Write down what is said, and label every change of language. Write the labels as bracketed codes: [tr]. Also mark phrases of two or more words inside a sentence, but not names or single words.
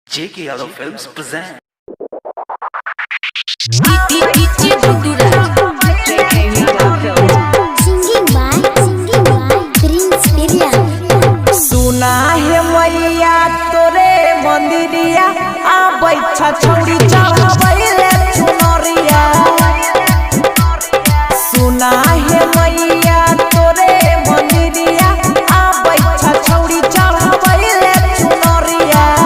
[en] J.K. Yadav Films present. Singing by Prince Pirya. [bho] सुना है मैया तोरे मंदिरिया आ बैठा छौरी चढ़ावैले चुनरिया। सुना है मैया तोरे मंदिरिया आ बैठा छौरी चढ़ावैले चुनरिया।